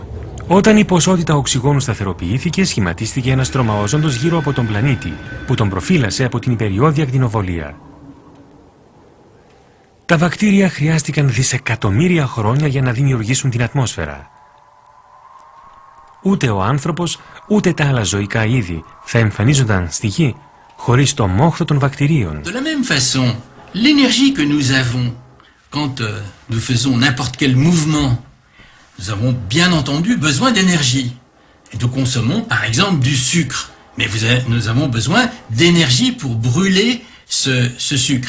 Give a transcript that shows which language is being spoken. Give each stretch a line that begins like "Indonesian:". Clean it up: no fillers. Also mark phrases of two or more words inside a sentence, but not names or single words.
Greek: Όταν η ποσότητα οξυγόνου σταθεροποιήθηκε, σχηματίστηκε ένας τρομαόζοντος γύρω από τον πλανήτη, που τον προφύλασε από την υπεριώδη ακτινοβολία. Τα βακτήρια χρειάστηκαν δισεκατομμύρια χρόνια για να δημιουργήσουν την ατμόσφαιρα. Ούτε ο άνθρωπος, ούτε τα άλλα ζωικά είδη θα εμφανίζονταν στη γη χωρίς το μόχθο των βακτηρίων.
French: De la même façon, l'énergie que nous avons quand nous faisons n'importe quel mouvement, nous avons bien entendu besoin d'énergie. Et nous consommons par exemple du sucre. Mais nous avons besoin d'énergie pour brûler ce sucre.